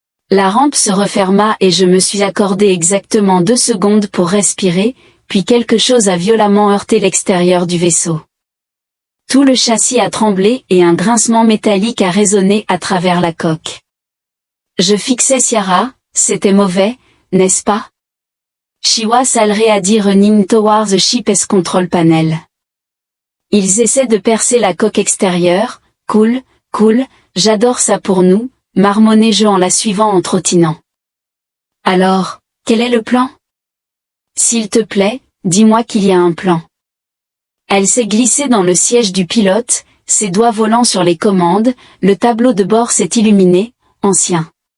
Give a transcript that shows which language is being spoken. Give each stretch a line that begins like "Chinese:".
French: La rampe se referma et je me suis accordé exactement 2 secondes pour respirer, puis quelque chose a violemment heurté l'extérieur du vaisseau. Tout le châssis a tremblé et un grincement métallique a résonné à travers la coque. Je fixais Ciara, c'était mauvais, n'est-ce pas?
English: She was already running towards the ship's control panel.
French: Ils essaient de percer la coque extérieure, cool, j'adore ça pour nous, marmonnai-je en la suivant en trottinant. Alors, quel est le plan? S'il te plaît, dis-moi qu'il y a un plan. Elle s'est glissée dans le siège du pilote, ses doigts volant sur les commandes, le tableau de bord s'est illuminé, ancien.